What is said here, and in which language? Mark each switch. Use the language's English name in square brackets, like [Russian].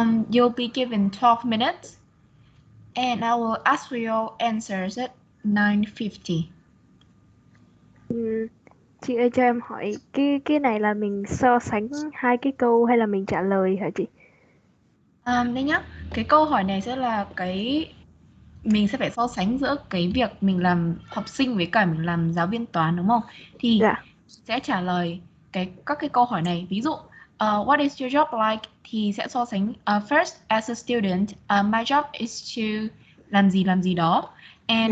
[English] You'll be given 12 minutes, and I will ask for your answers at 9:50. [Vietnamese] Chị ơi cho em hỏi cái này là mình so sánh hai cái câu hay là mình trả lời hả chị? Đây nhá, cái câu hỏi này sẽ là mình sẽ phải so sánh giữa cái việc mình làm học sinh với cả mình làm giáo viên toán đúng không? Thì Dạ. sẽ trả lời các cái câu hỏi này. Ví dụ, [English] what is your job like? [Vietnamese] Thì sẽ so sánh [English] first as a student, my job is to [Vietnamese] làm gì đó, [English] and